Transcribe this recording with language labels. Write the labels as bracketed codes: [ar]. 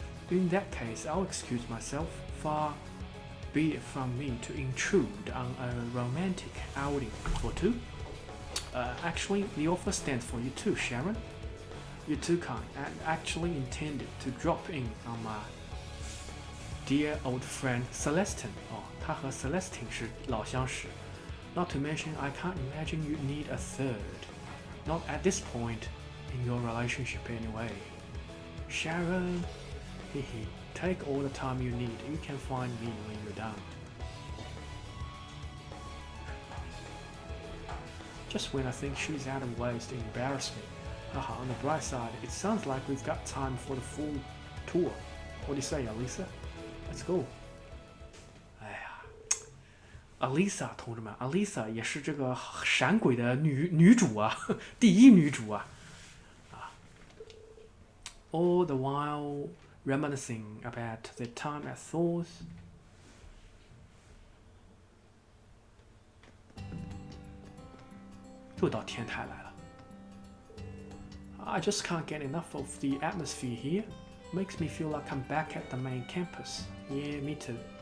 [en] In that case, I'll excuse myself. Far be it from me to intrude on a romantic outing for two. Actually, the offer stands for you too, Sharon. You're too kind. I actually intended to drop in on my dear old friend Celestine. [zh] 哦，他和 Celestine 是老相识。 [en] Not to mention, I can't imagine you need a third. Not at this point in your relationship anyway. Sharon, hehe, take all the time you need. You can find me when you're done. Just when I think she's out of ways to embarrass me. Haha, on the bright side, it sounds like we've got time for the full tour. What do you say, Alisa? Let's go. [zh] 哎呀 ，Alisa 同志们 ，Alisa 也是这个闪鬼的女主啊，第一女主啊。 [en] All the while reminiscing about the time at Thor's. [zh] 又到天台来了。 [en] I just can't get enough of the atmosphere here. Makes me feel like I'm back at the main campus. Yeah, me too.